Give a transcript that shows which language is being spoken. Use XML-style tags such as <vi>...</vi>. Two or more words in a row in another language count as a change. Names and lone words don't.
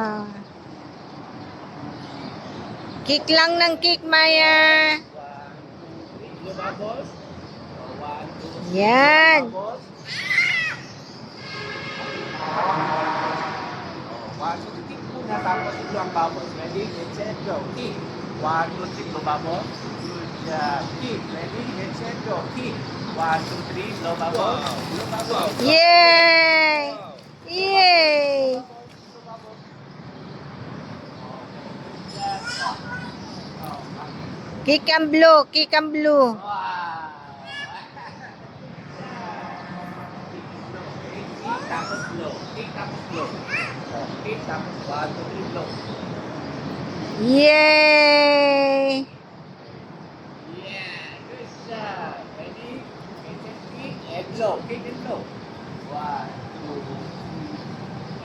<tl>Kick lang ng kick, Maya. 1, 2, 3, lumabot. 1, 2, 3, Yan. lumabot. 1, 2, 3, kick muna, tapos ito ang bubbles.</tl> <en>Ready? Get set, go. Kick. 1, 2, 3, lumabot. Good job. Kick. Ready? Get set, go. Kick. 1, 2, 3,</en> <tl>lumabot. Lumabot. Yay! Yay! Kick ang blue. Kick ang blue. Wow! Kick tapos blow. Kick tapos blow. Kick tapos 1, 2, 3, blow. Yay!</tl> <en>Yeah! Good job! Ready? Kick and blow. Kick and blow. 1, 2, 3.</en>